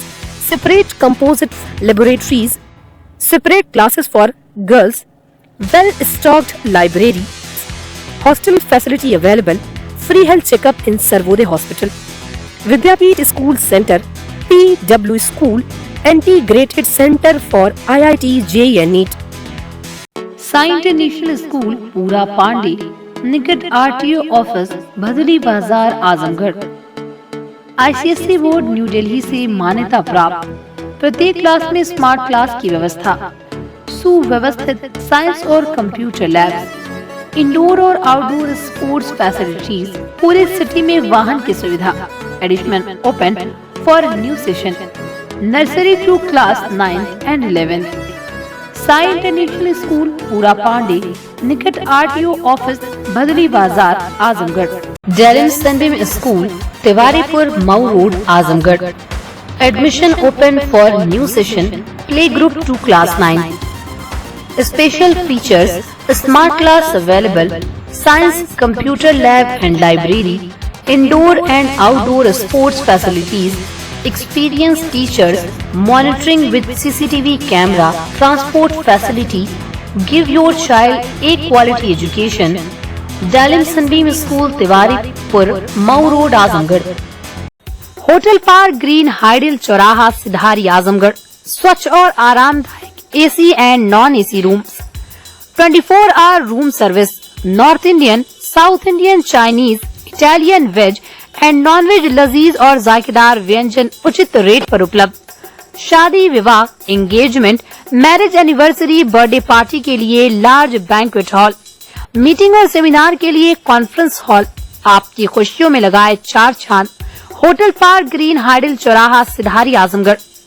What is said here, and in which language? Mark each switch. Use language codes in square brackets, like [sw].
[en] Separate composite laboratories. Separate classes for girls. Well-stocked library. Hostel facility available. Free health checkup in Sarvodaya Hospital. Vidyapit School Center, PW School, Integrated Center for IIT JEE and NEET. [hi] Sai international school पूरा पांडे, निकट RTO office, भदली बाजार, Azamgarh. ICSE board new Delhi से मान्यता प्राप्त। प्रत्येक class में smart class की व्यवस्था, सुव्यवस्थित साइंस और कंप्यूटर लैब्स, इंडोर और आउटडोर स्पोर्ट्स फैसिलिटीज, पूरे सिटी में वाहन की सुविधा। Admission open for new session, nursery to class 9th and 11th। Sai international school पूरा पांडे, निकट RTO ऑफिस, भदली बाजार, Azamgarh. Darren Sunbeam school, Tiwaripur, Mau road, Azamgarh. Admission open for new session, play group to class 9। [en] Special features: smart class available, science, computer lab and library, indoor and outdoor sports facilities, experienced teachers, monitoring with CCTV camera, transport facility. Give your child a quality education. Dalim Sunbeam School, Tiwaripur, Mau Road, Azamgarh. [hi] Hotel park green hydel चौराहा, सिधारी, आजमगढ़। स्वच्छ और आरामदायक [en] AC and non-AC rooms, 24-hour room service, North Indian, South Indian, Chinese, Italian, veg and non-veg [hi] लजीज और जायकेदार व्यंजन उचित rate पर उपलब्ध। शादी, विवाह, engagement, marriage anniversary, birthday party के लिए लार्ज बैंक्वेट हॉल, मीटिंग और सेमिनार के लिए कॉन्फ्रेंस हॉल। आपकी खुशियों में लगाए चार चांद। होटल पार्क ग्रीन हाइडल चौराहा, सिधारी, आजमगढ़।